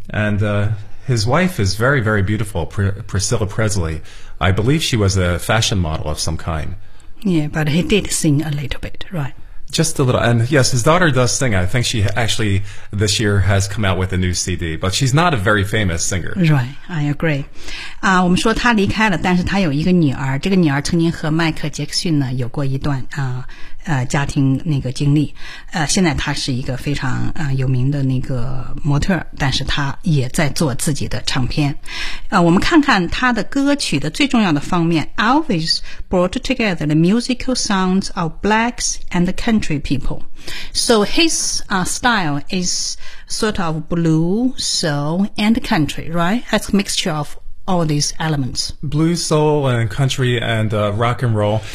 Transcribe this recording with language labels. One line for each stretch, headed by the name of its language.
English: And his wife is very, very beautiful, Priscilla Presley. I believe she was a fashion model of some kind. Yeah, but he did sing a little bit, right? Just a little. And yes, his daughter does sing. I think she actually this year has come out with a new CD, but she's not a very famous singer. Right, I agree.
Chinese: 啊、我们说他离开了，但是他有一个女儿，这个女儿曾经和迈克杰克逊呢有过一段啊、家庭那个经历。现在她是一个非常有名的那个模特，但是她也在做自己的唱片。我们看看他的歌曲的最重要的方面。
English: Elvis brought together the musical sounds of blacks and country people. So his style is sort of blues, soul, and country, right? That's a mixture of all these elements. Blues, soul, and country, and rock and roll.